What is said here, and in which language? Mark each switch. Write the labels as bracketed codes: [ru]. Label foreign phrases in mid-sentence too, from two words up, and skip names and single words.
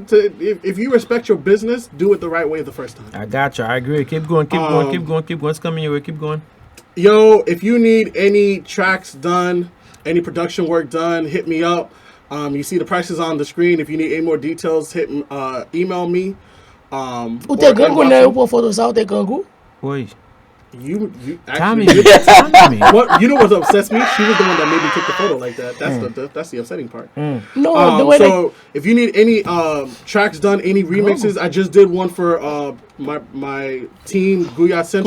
[en] If you respect your business, do it the right way the first time. I got you. I agree. Keep going. It's coming your way. Keep going. Yo, if you need any tracks done, any production work done, hit me up. You see the prices on the screen. If you need any more details, email me. O te gangu na yo pour photo sa o te gangu? [fr] Oui. [en] You Tommy. actually what you know what upsets me? She was the one that made me take the photo like that. That's the upsetting part. No, the way so if you need any tracks done, any remixes, I just did one for my team Guyat Central.